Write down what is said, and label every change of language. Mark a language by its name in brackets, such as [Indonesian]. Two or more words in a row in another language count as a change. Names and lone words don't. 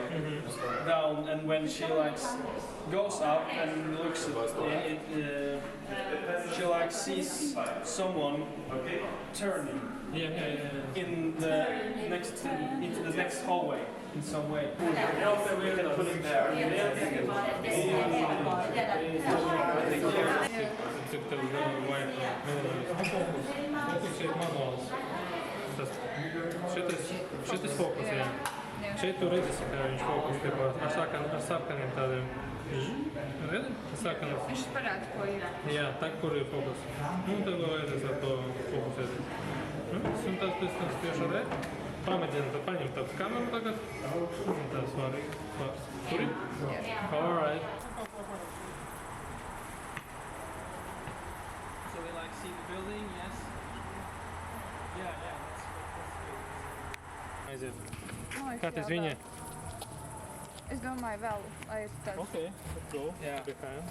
[English] down, and when she like goes up and looks at it, she like sees someone turning into the next hallway in some way. We can put it there. [Latvian] Šis fokus, jā. Šeit tu redzēsi, kā viņš fokus tiek ar sarkaniem tādiem. Redzi? Sarkaniem. Viņš parāda, ko ir. Jā, tā, kur ir fokus. Un tad vēl redzēs ar to fokusēties. Un tad pēc tam tieši ar pamēģini tad paņemt tādu kameru tagad. Un tad var. Tur ir? [English] All right. So we like see the building, yes. Yeah. [Latvian] Aiziet. Kā tas viņa? Es domāju vēl, lai es tāds... [English] Okay, let's go. Yeah. Behind.